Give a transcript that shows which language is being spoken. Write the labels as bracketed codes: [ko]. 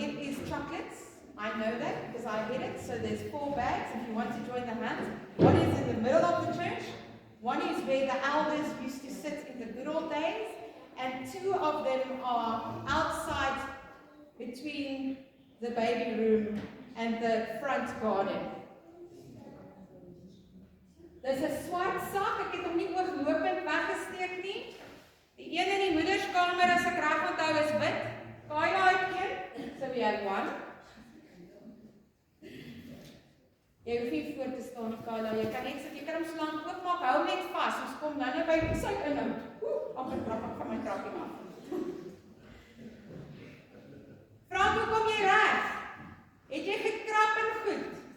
[en] It is chocolates. I know that because I hid it. So there's 4 bags if you want to join the hunt. One is in the middle of the church. One is where the elders used to sit in the good old days. And 2 of them are outside between the baby room and the front garden. [af] Dis 'n swart sak, ek het hom nie ooglopend weggesteek nie. Die een in die moederskamer as ek reg onthou is wit. Kayla het een, [en] so we have one. [af] Jy hoef nie voor te staan nie, Kayla, jy kan net sit, jy kan hom so lank oopmaak, hou net vas, ons kom nou by sy inhoud. Amper trap ek van my trappie af. Frank, hoe kom jy reg? Het jy gekrap en goed?